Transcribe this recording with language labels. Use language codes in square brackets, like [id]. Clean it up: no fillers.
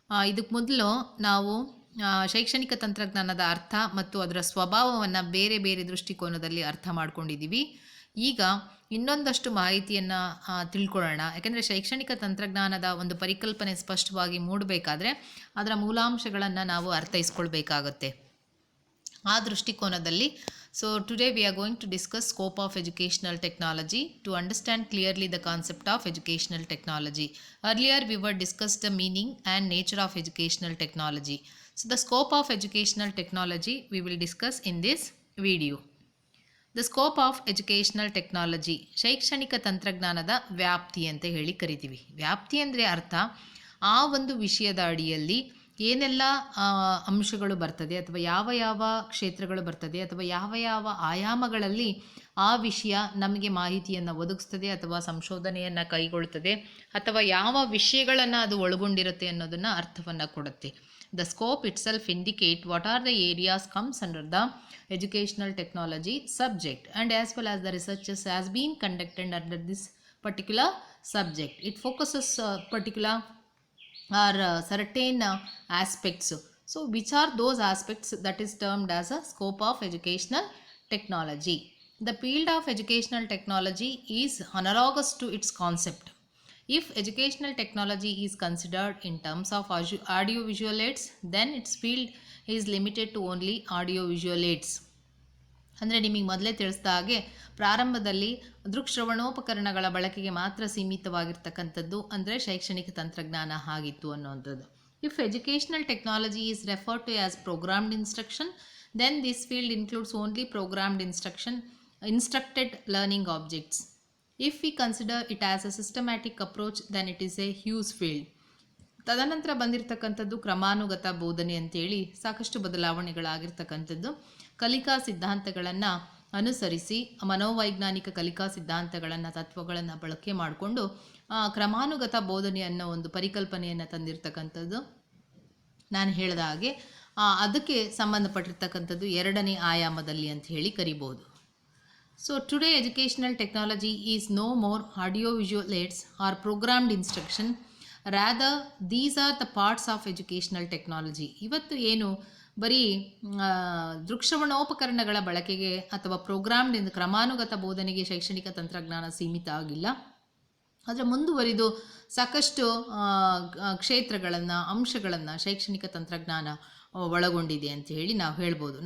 [kn] ಇದಕ್ಕೆ ಮೊದಲು ನಾವು ಶೈಕ್ಷಣಿಕ ತಂತ್ರಜ್ಞಾನದ ಅರ್ಥ ಮತ್ತು ಅದರ ಸ್ವಭಾವವನ್ನು ಬೇರೆ ಬೇರೆ ದೃಷ್ಟಿಕೋನದಲ್ಲಿ ಅರ್ಥ ಮಾಡ್ಕೊಂಡಿದ್ದೀವಿ. ಈಗ ಇನ್ನೊಂದಷ್ಟು ಮಾಹಿತಿಯನ್ನು ತಿಳ್ಕೊಳ್ಳೋಣ. ಯಾಕೆಂದರೆ ಶೈಕ್ಷಣಿಕ ತಂತ್ರಜ್ಞಾನದ ಒಂದು ಪರಿಕಲ್ಪನೆ ಸ್ಪಷ್ಟವಾಗಿ ಮೂಡಬೇಕಾದ್ರೆ ಅದರ ಮೂಲಾಂಶಗಳನ್ನು ನಾವು ಅರ್ಥೈಸ್ಕೊಳ್ಬೇಕಾಗುತ್ತೆ. ಆ ದೃಷ್ಟಿಕೋನದಲ್ಲಿ [en] today we are going to discuss scope of educational technology to understand clearly the concept of educational technology. Earlier we were discussed the meaning and nature of educational technology. So the scope of educational technology we will discuss in this video. The scope of educational technology, [kn] ಶೈಕ್ಷಣಿಕ ತಂತ್ರಜ್ಞಾನದ ವ್ಯಾಪ್ತಿ ಅಂತ ಹೇಳಿ ಕರಿತೀವಿ. ವ್ಯಾಪ್ತಿ ಅಂದರೆ ಅರ್ಥ ಆ ಒಂದು ವಿಷಯದ ಅಡಿಯಲ್ಲಿ ಏನೆಲ್ಲ ಅಂಶಗಳು ಬರ್ತದೆ ಅಥವಾ ಯಾವ ಯಾವ ಕ್ಷೇತ್ರಗಳು ಬರ್ತದೆ ಅಥವಾ ಯಾವ ಯಾವ ಆಯಾಮಗಳಲ್ಲಿ ಆ ವಿಷಯ ನಮಗೆ ಮಾಹಿತಿಯನ್ನು ಒದಗಿಸ್ತದೆ ಅಥವಾ ಸಂಶೋಧನೆಯನ್ನು ಕೈಗೊಳ್ಳುತ್ತದೆ ಅಥವಾ ಯಾವ ವಿಷಯಗಳನ್ನು ಅದು ಒಳಗೊಂಡಿರುತ್ತೆ ಅನ್ನೋದನ್ನು ಅರ್ಥವನ್ನು ಕೊಡುತ್ತೆ. [en] The scope itself indicate what are the areas comes under the educational technology subject and as well as the researches has been conducted under this particular subject. It focuses particular or certain aspects. So which are those aspects that is termed as a scope of educational technology? The field of educational technology is analogous to its concept. If educational technology is considered in terms of audio-visual aids, then its field is limited to only audio-visual aids. [kn] ಅಂದರೆ ನಿಮಗೆ ಮೊದಲೇ ತಿಳಿಸಿದ ಹಾಗೆ ಪ್ರಾರಂಭದಲ್ಲಿ ದೃಕ್ಶ್ರವಣೋಪಕರಣಗಳ ಬಳಕೆಗೆ ಮಾತ್ರ ಸೀಮಿತವಾಗಿರ್ತಕ್ಕಂಥದ್ದು ಅಂದರೆ ಶೈಕ್ಷಣಿಕ ತಂತ್ರಜ್ಞಾನ ಆಗಿತ್ತು ಅನ್ನುವಂಥದ್ದು. [en] If educational technology is referred to as programmed instruction, then this field includes only programmed instructed learning objects. If we consider it as a systematic approach, then it is a huge field. [kn] ತದನಂತರ ಬಂದಿರತಕ್ಕಂಥದ್ದು ಕ್ರಮಾನುಗತ ಬೋಧನೆ ಅಂತೇಳಿ ಸಾಕಷ್ಟು ಬದಲಾವಣೆಗಳಾಗಿರ್ತಕ್ಕಂಥದ್ದು. ಕಲಿಕಾ ಸಿದ್ಧಾಂತಗಳನ್ನು ಅನುಸರಿಸಿ ಮನೋವೈಜ್ಞಾನಿಕ ಕಲಿಕಾ ಸಿದ್ಧಾಂತಗಳನ್ನು ತತ್ವಗಳನ್ನು ಬಳಕೆ ಮಾಡಿಕೊಂಡು ಕ್ರಮಾನುಗತ ಬೋಧನೆ ಅನ್ನೋ ಒಂದು ಪರಿಕಲ್ಪನೆಯನ್ನು ತಂದಿರತಕ್ಕಂಥದ್ದು. ನಾನು ಹೇಳಿದ ಹಾಗೆ ಅದಕ್ಕೆ ಸಂಬಂಧಪಟ್ಟಿರ್ತಕ್ಕಂಥದ್ದು ಎರಡನೇ ಆಯಾಮದಲ್ಲಿ ಅಂತ ಹೇಳಿ ಕರಿಬೋದು. [en] So today educational technology is no more audio-visual aids or programmed instruction. Rather, these are the parts of educational technology. [kn] ಇವತ್ತು ಏನು ಬರೀ ದೃಕ್ಶ್ರವಣೋಪಕರಣಗಳ ಬಳಕೆಗೆ ಅಥವಾ ಪ್ರೋಗ್ರಾಮ್ಡ್ ಕ್ರಮಾನುಗತ ಬೋಧನೆಗೆ ಶೈಕ್ಷಣಿಕ ತಂತ್ರಜ್ಞಾನ ಸೀಮಿತ ಆಗಿಲ್ಲ. ಆದರೆ ಮುಂದುವರಿದು ಸಾಕಷ್ಟು ಕ್ಷೇತ್ರಗಳನ್ನು ಅಂಶಗಳನ್ನು ಶೈಕ್ಷಣಿಕ ತಂತ್ರಜ್ಞಾನ ಒಳಗೊಂಡಿದೆ ಅಂತ ಹೇಳಿ ನಾವು ಹೇಳ್ಬೋದು.